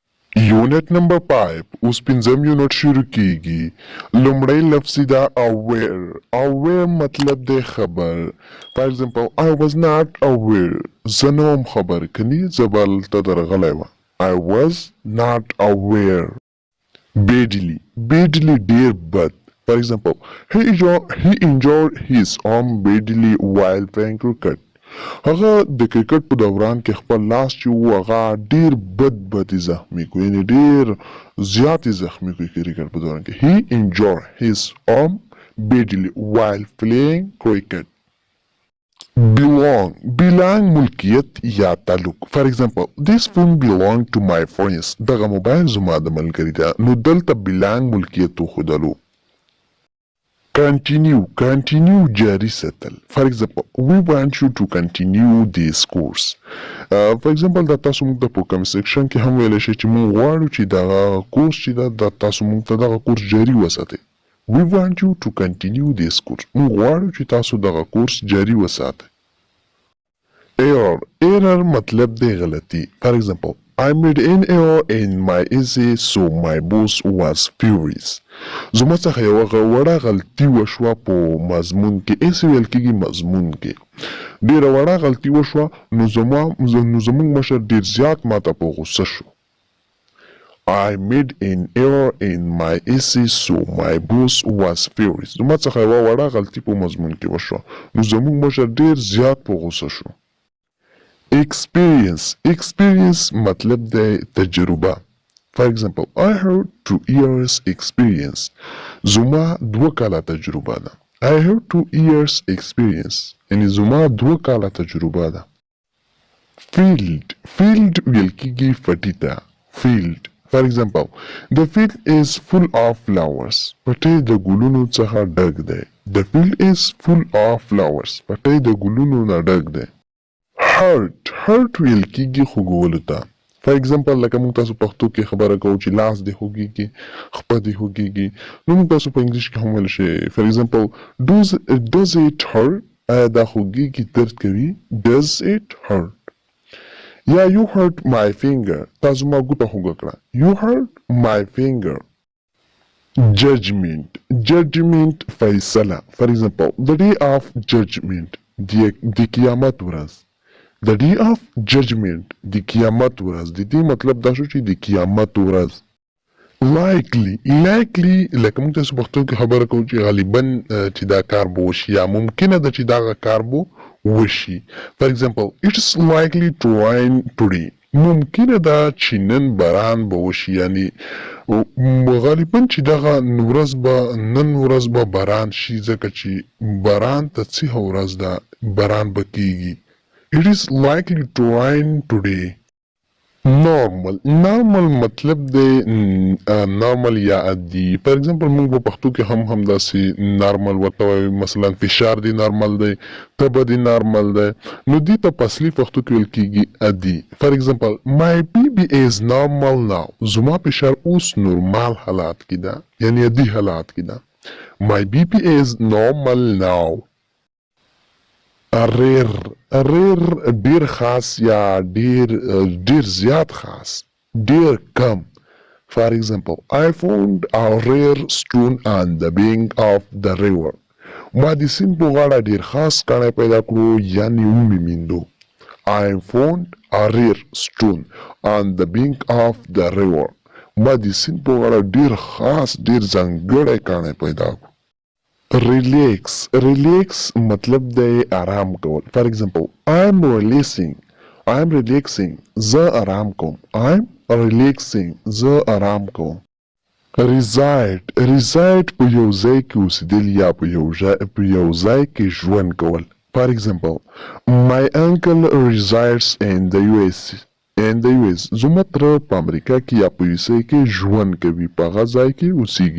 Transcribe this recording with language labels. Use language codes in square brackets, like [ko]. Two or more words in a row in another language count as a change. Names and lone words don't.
[ps] یونټ نمبر 5 اوس پنځم یونټ شروع کیږي. لومړی لفظ دا aware مطلب دی خبر. [en] for example I was not aware [ps] زه نه وم خبر کني زه به هلته درغلی وم. [en] I was not aware. badly [ps] ډیر بد. [en] For example, he injured his arm badly while playing cricket. [ps] هغه د کرکټ په دوران کې خپل لاس چې و هغه ډیر بد زخمی کو یعنی ډیر زیات زخمی کو کرکټ په دوران کې. [en] He injured his arm badly while playing cricket. [ps] belong ملکیت یا تعلق. [en] For example, this phone belong to my friends. [ps] دغه موبایل زما د ملګري ده. نو دلته belong ملکیت وښودلو. Continue جاری ساتل. [en] For example, we want you to continue this course. For example, [ps] دا تاسو موږ ته په کوم سیکشن کې هم ویلی شئ چې موږ غواړو چې دغه کورس چې ده دا تاسو موږ ته دغه کورس جاري وساتئ. [en] We want you to continue this course. [ps] موږ غواړو چې تاسو دغه کورس جاري وساتئ. Error مطلب دی غلطي. [en] For example, I made an error in my essay so my boss was furious. [ps] زما څخه یوه وړه غلطي وشوه په مضمون کې. essay ویل کېږي مضمون کې. ډېره وړه غلطي وشوه نو زموږ مشر ډېر زیات ماته په غوسه شو. [en] I made an error in my essay so my boss was furious. [ps] زما څخه یوه وړه غلطي په مضمون کې وشوه نو زموږ مشر ډېر زیات په غوسه شو. Experience مطلب دی تجربه. [en] For example, I had 2 years experience. [ps] زما 2 کاله تجربه ده. [en] I had 2 years experience. [ps] یعنی زما 2 کاله تجربه ده. Field ویل کېږي پټي ته. [en] Field. For example, the field is full of flowers. [ps] پټی د ګلونو څخه ډک دی. [en] The field is full of flowers. [ps] پټی د ګلونو نه ډک دی. hurt ویل کېږي خوږولو ته. [en] For example, [ps] لکه موږ تاسو پښتو کې خبره کوو چې لاس دې خوږېږي خپه دې خوږېږي نو موږ تاسو په انګلیش کې هم ویلی شئ. [en] For example, does it hurt؟ [ps] آیا دا خوږېږي درد کوي؟ [en] Does it hurt؟ یا you hurt my finger. [ps] تا زما ګوته خوږه کړه. [en] You hurt my finger. Judgment فیصله. For example, the day of judgment [ps] د قیامت ورځ. [en] The day of judgment [ps] د قیامت ورځ. د دې مطلب دا شو چې د قیامت ورځ. likely لکه موږ تاسو پښتو کې خبره کوو چې غالبا چې دا کار به وشي یا ممکنه ده چې دغه کار به وشي. [en] For example, it's likely to rain today. [ps] ممکنه ده چې نن باران به وشي یعنی غالبا چې دغه نن ورځ به باران شي ځکه چې باران ته څه ورځ ده باران به کیږي. [en] It is likely to rain today. [ps] Normal مطلب دی normal یا عادي. [en] For example, [ps] موږ په پښتو کې هم داسې normal ورته وایو. مثلا فشار دی normal دی. تبه دی normal دی. نو دې ته په اصلي پښتو کې ویل کېږي عادي. [en] For example, my BP is normal now. [ps] زما فشار اوس نورمال حالات کې ده یعنی عادي حالات کې ده. [en] My BP is normal now. [ps] rare ډیر خاص یا ډیر زیات خاص ډیر کم. [en] For example, I found a rare stone on the bank of the river. [ps] ما د سیند په غاړه ډیر خاص کاڼی پیدا کړو یعنی ومې میندو. [en] I found a rare stone on the bank of the river. [ps] ما د سیند په غاړه ډیر خاص ډیر ځانګړی کاڼی پیدا کړو. relax مطلب دی آرام کول. [en] For example, I'm relaxing [ps] زه آرام کوم. [en] I'm relaxing [ps] زه آرام کوم. reside په یو ځای کې اوسېدل یا په یو ځای کې ژوند کول. [en] For example, my uncle resides in the US. [ps] زما تره په امریکا کې یا په USA کې ژوند کوي په هغه ځای کې اوسېږي.